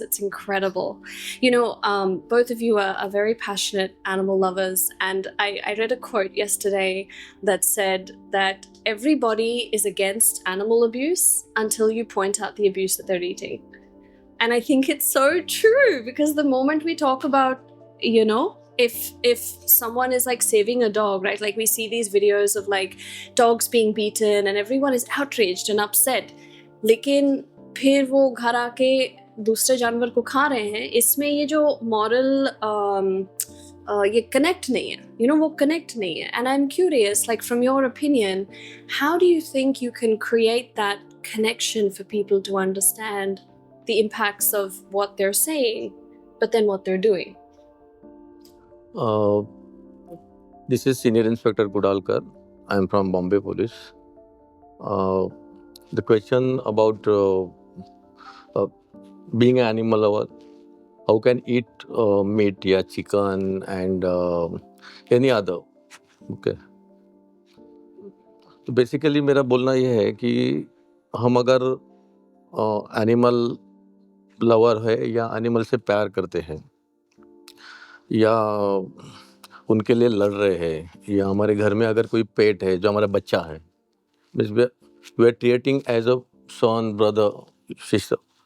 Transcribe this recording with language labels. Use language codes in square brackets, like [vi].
[en] It's incredible. Both of you are very passionate animal lovers, and I read a quote yesterday that said that everybody is against animal abuse until you point out the abuse that they're eating. And I think it's so true because the moment we talk about, if someone is like saving a dog, right? Like we see these videos of like dogs being beaten and everyone is outraged and upset. [hi] लेकिन फिर वो घर आके दूसरे जानवर को खा रहे हैं. इसमें ये जो moral ये connect नहीं है. वो connect नहीं है. [en] And I'm curious, like from your opinion, how do you think you can create that connection for people to understand the impacts of what they're saying, but then what they're doing? This is Senior Inspector Kudalkar. I am from Bombay Police. The question about being an animal lover, how can eat meat, yeah, chicken and any other. Okay. [hi] तो basically मेरा बोलना ये है कि हम अगर animal lover है या एनिमल से प्यार करते हैं या उनके लिए लड़ रहे हैं या हमारे घर में अगर कोई पेट है जो हमारा बच्चा है, [en] We are treating as a son, brother sister.